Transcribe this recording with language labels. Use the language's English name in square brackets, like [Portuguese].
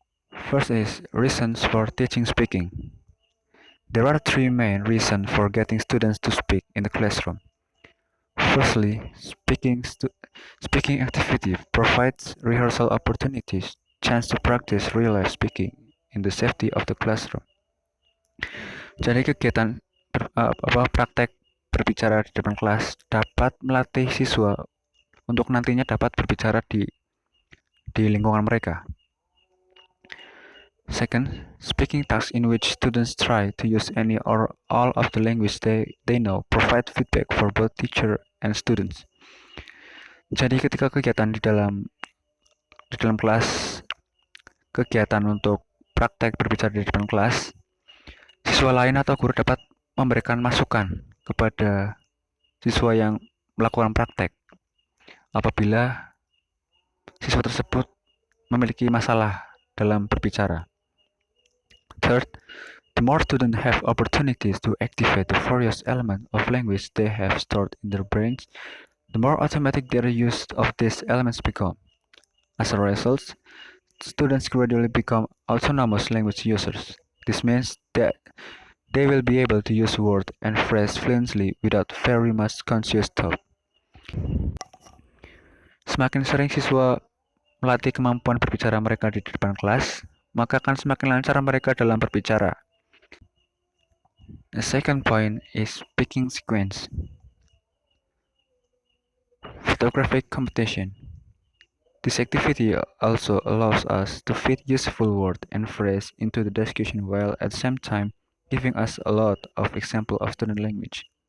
[English] First is reasons for teaching speaking. There are three main reasons for getting students to speak in the classroom. Firstly, speaking activity provides rehearsal opportunities, chance to practice real-life speaking in the safety of the classroom. [Indonesian] Jadi kegiatan praktek berbicara di depan kelas dapat melatih siswa untuk nantinya dapat berbicara di lingkungan mereka. [English] Second, speaking tasks in which students try to use any or all of the language they know provide feedback for both teacher and students. [Indonesian] Jadi ketika kegiatan di dalam kelas, kegiatan untuk praktek berbicara di depan kelas, siswa lain atau guru dapat memberikan masukan kepada siswa yang melakukan praktek apabila siswa tersebut memiliki masalah dalam berbicara. [English] Third, the more students have opportunities to activate the various elements of language they have stored in their brains, the more automatic their use of these elements become. As a result, students gradually become autonomous language users. This means that they will be able to use words and phrases fluently without very much conscious thought. [Indonesian] Semakin sering siswa melatih kemampuan berbicara mereka di depan kelas, maka akan semakin lancar mereka dalam berbicara. [English] The second point is speaking sequence. Photographic competition. This activity also allows us to fit useful words and phrases into the discussion while at the same time giving us a lot of examples of student language.